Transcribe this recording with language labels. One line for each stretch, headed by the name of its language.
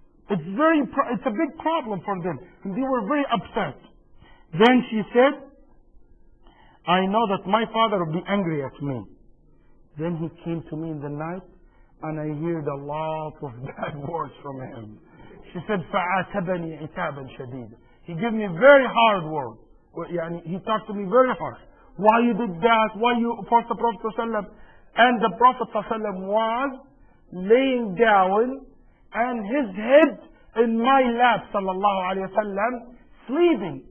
English: It's a big problem for them. And they were very upset. Then she said, I know that my father will be angry at me. Then he came to me in the night, and I heard a lot of bad words from him. She said,
Arabic: فَعَاتَبَنِي عِتَابًا شَدِيدًا.
English: He gave me very hard words. He talked to me very hard. Why you did that? Why you forced the Prophet ﷺ? And the Prophet ﷺ was laying down, and his head in my lap, sallallahu alayhi wa sallam, sleeping.